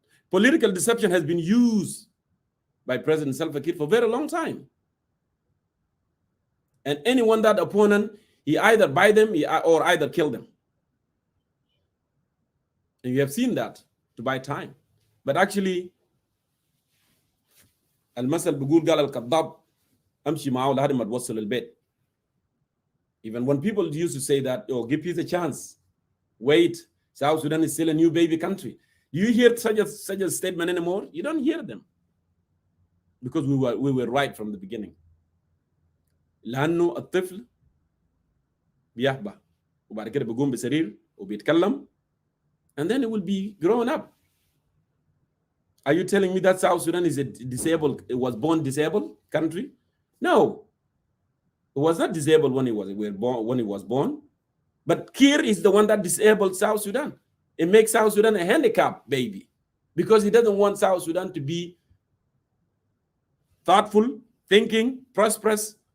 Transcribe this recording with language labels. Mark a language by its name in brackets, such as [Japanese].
[English] Political deception has been used by President Salva Kiir for a very long time. And anyone that opponent, he either buy them or either kill them. And you have seen that to buy time. But actually, [Arabic] المثل بيقول قال الكذاب امشي معه لحد ما توصل البيت. [English] Even when people used to say that, oh, give peace a chance, wait, South Sudan is still a new baby country. You hear such a statement anymore? You don't hear them. Because we were right from the beginning. [Arabic] لأنه الطفل بيحبى وبعد كده بيقوم بسرير وبيتكلم [English] and then it will be grown up. Are you telling me that South Sudan is it was born disabled country? No. It was not disabled when he was born. But Kiir is the one that disabled South Sudan. It makes South Sudan a handicapped baby because he doesn't want South Sudan to be thoughtful, thinking, prosperous.